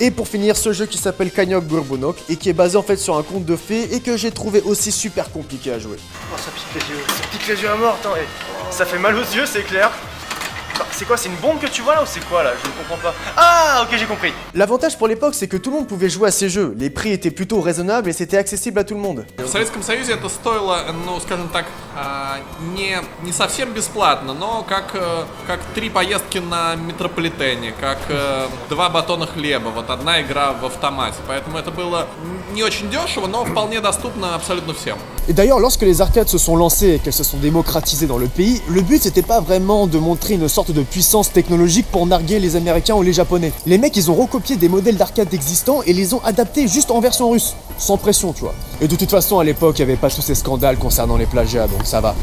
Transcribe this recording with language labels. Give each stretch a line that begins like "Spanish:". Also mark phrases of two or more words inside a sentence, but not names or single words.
French: Et pour finir, ce jeu qui s'appelle Kanyok Gorbunok et qui est basé en fait sur un conte de fées et que j'ai trouvé aussi super compliqué à jouer. Oh, ça pique les yeux à mort, attends, ça fait mal aux yeux, c'est clair. C'est quoi, c'est une bombe que tu vois là ou c'est quoi là? Je ne comprends pas. Ah, ok, j'ai compris. L'avantage pour l'époque, c'est que tout le monde pouvait jouer à ces jeux. Les prix étaient plutôt raisonnables et c'était accessible à tout le monde.
Russian: В Советском Союзе это стоило, ну, скажем так, не совсем бесплатно, но как 3 поездки на метрополитене, как 2 батона хлеба, вот одна игра в автомате. Поэтому это было не очень дешево, но вполне доступно абсолютно всем.
French: Et d'ailleurs, lorsque les arcades se sont lancées et qu'elles se sont démocratisées dans le pays, le but c'était pas vraiment de montrer une sorte de puissance technologique pour narguer les Américains ou les Japonais. Les mecs, ils ont recopié des modèles d'arcade existants et les ont adaptés juste en version russe, sans pression, tu vois. Et de toute façon, à l'époque, il n'y avait pas tous ces scandales concernant les plagiats, donc ça va.